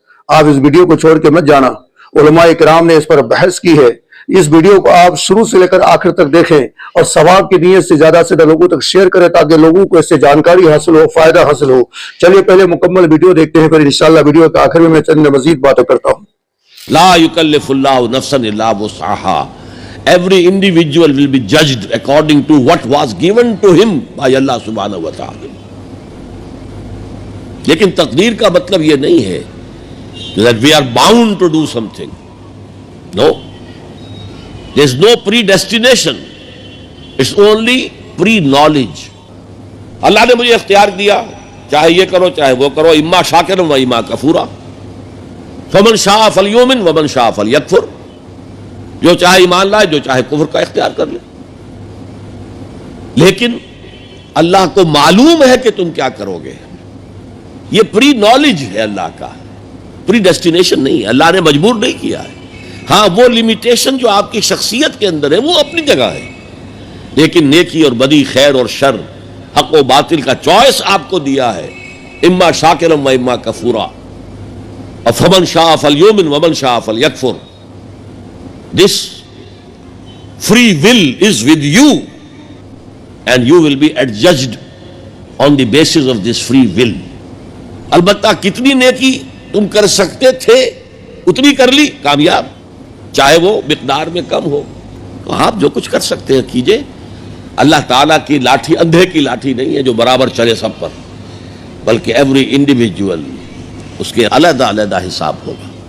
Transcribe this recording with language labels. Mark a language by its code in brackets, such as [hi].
[ur] آپ اس ویڈیو کو چھوڑ کے مت جانا. علماء اکرام نے اس پر بحث کی ہے. اس ویڈیو کو آپ شروع سے لے کر آخر تک دیکھیں اور ثواب کی نیت سے زیادہ لوگوں تک شیئر کریں تاکہ لوگوں کو اس سے جانکاری حاصل ہو، فائدہ حاصل ہو. چلیے پہلے مکمل ویڈیو دیکھتے ہیں، پھر انشاءاللہ ویڈیو کے آخر میں چند مزید باتیں کرتا ہوں. [ar] لا یکلف اللہ نفسا الا وسعها. [en] Every individual will be judged according to what was given to him by Allah subhanahu wa ta'ala. [ur] لیکن تقدیر کا مطلب یہ نہیں ہے [en] that we are bound to do something. No. There is no predestination. It's only pre-knowledge. [ur] اللہ نے مجھے اختیار دیا، چاہے یہ کرو چاہے وہ کرو، [ar] اما شاکرا و اما کفورا. فمن شاء فلیؤمن ومن شاء فلیکفر. [ur] جو چاہے ایمان لائے، جو چاہے کفر کا اختیار کر لے. لیکن اللہ کو معلوم ہے کہ تم کیا کرو گے. یہ پری نالج ہے اللہ کا، پری ڈیسٹینیشن نہیں ہے. اللہ نے مجبور نہیں کیا ہے. ہاں وہ لمیٹیشن جو آپ کی شخصیت کے اندر ہے وہ اپنی جگہ ہے، لیکن نیکی اور بدی، خیر اور شر، حق و باطل کا چوائس آپ کو دیا ہے. [ar] اما شاکرا و اما کفورا. فمن شاء فلیؤمن ومن شاء فلیکفر. [en] This free will is with you and you will be adjudged on the basis of this free will. [ur] البتہ کتنی نیکی تم کر سکتے تھے اتنی کر لی، کامیاب، چاہے وہ مقدار میں کم ہو. تو آپ جو کچھ کر سکتے ہیں کیجئے. اللہ تعالیٰ کی لاٹھی اندھے کی لاٹھی نہیں ہے جو برابر چلے سب پر، بلکہ [en] every individual [ur] اس کے علیحدہ علیحدہ حساب ہوگا.